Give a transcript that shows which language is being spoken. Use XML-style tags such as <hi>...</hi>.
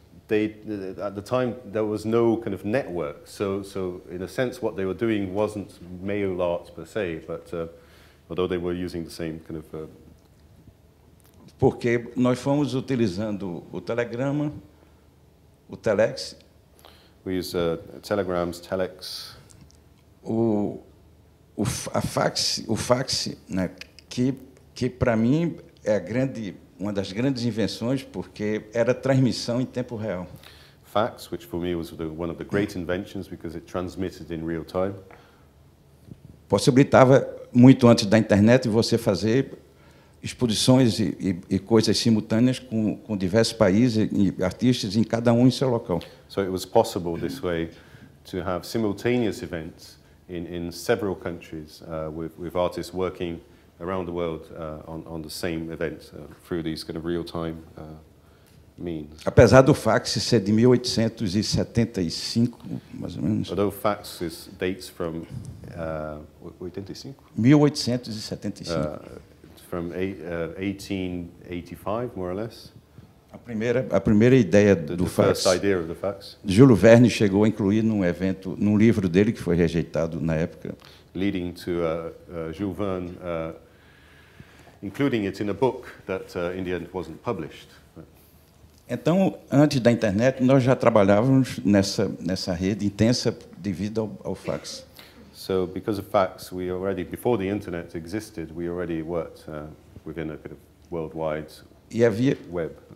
<en>At the time, there was no kind of network, so in a sense, what they were doing wasn't mail art per se, but although they were using the same kind of...</en> <pt>Porque nós fomos utilizando o telegrama, o telex.</pt> <en>We use telegrams, telex.</en> <pt>O fax, né, que para mim é uma das grandes invenções, porque era transmissão em tempo real.</pt> <en>fax, which for me was one of the great inventions because it transmitted in real time.</en> <pt>Possibilitava, muito antes da internet, você fazer exposições e coisas simultâneas com diversos países e artistas, em cada um em seu local.</pt> <en>So it was possible this way to have simultaneous events in several countries with artists working around the world on the same event through these kind of real-time means.</en> <pt>Apesar do fax ser de 1875, mais ou menos.</pt> <en>Although fax dates from 1875. From 1885, more or less.</en> <pt>A primeira ideia do fax.</pt> <en>First idea of the fax.</en> <pt>Jules Verne chegou a incluir num livro dele que foi rejeitado na época.</pt> <en>Leading to Jules Verne including it in a book that in the end wasn't published.</en> <pt>Então, antes da internet, nós já trabalhávamos nessa rede intensa devido ao fax.</pt> <en>So, because of fax, before the internet existed, we already worked within a kind of worldwide web.</en>